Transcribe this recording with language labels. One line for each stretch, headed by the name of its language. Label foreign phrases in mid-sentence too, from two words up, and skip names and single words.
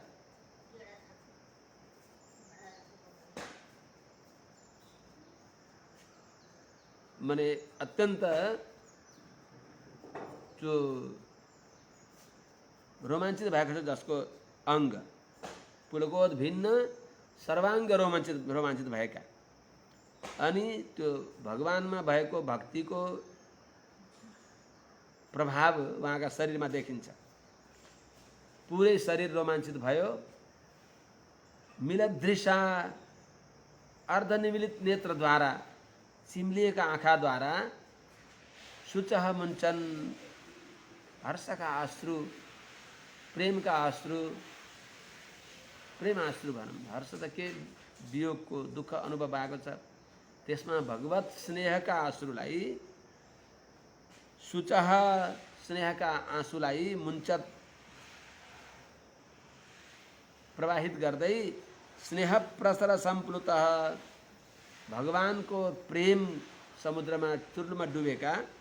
Nepali: माने अत्यन्त जो रोमाञ्चित भएको छ जसको अङ्ग पुलकोद्भिन्न सर्वाङ्ग रोमाञ्चित भएका अनि त्यो भगवानमा भएको भक्तिको प्रभाव उहाँका शरीरमा देखिन्छ। पुरै शरीर रोमाञ्चित भयो। मिलदृशा अर्धनिमिलित नेत्रद्वारा चिम्लिएका आँखाद्वारा
Sanskrit: शुचः मुञ्चन्
Nepali: हर्षका अश्रु प्रेमका अश्रु प्रेम अश्रु भनौँ हर्ष त के वियोगको दुःख अनुभव भएको छ त्यसमा भगवत स्नेहका अश्रुलाई शुचः स्नेहका आँसुलाई मुञ्चत प्रवाहित गर्दै
Sanskrit: स्नेह प्रसर संप्लुतः
Nepali: भगवानको प्रेम समुद्रमा चुर्लुमा डुबेका